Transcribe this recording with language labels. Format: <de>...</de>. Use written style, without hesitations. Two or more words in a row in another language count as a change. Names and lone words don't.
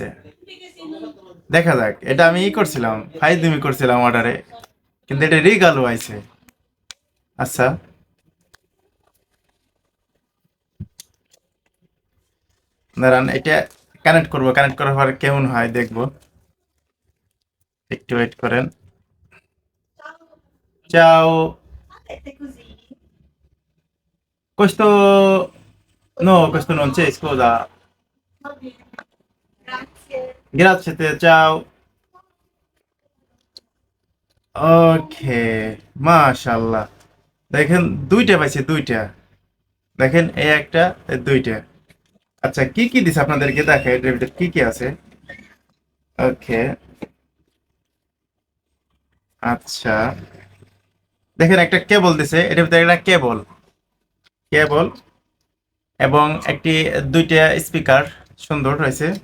<bn>দেখা যাক, এটা আমি করছিলাম, ফাইজলামি করছিলাম অর্ডারে, কিন্তু এটা রিগালও আইছে। আচ্ছা, দাঁড়ান, এটা কানেক্ট করব, কানেক্ট করার পর কেমন হয় দেখবো। একটু ওয়েট করেন।</bn> <it>Ciao, questo no, questo non c'è, scusa. Grazie a te, ciao.</it> <bn>ওকে, মাশাআল্লাহ। দেখেন দুইটা পাইছে, দুইটা। দেখেন এই একটা, এই দুইটা। আচ্ছা, কি কি দিছে আপনাদেরকে দেখে, এটার ভিতরে কি কি আছে। ওকে, আচ্ছা, দেখেন একটা কেবল দিছে, এটার ভিতরে একটা কেবল, কেবল এবং একটি, দুইটা স্পিকার, সুন্দর হয়েছে।</bn>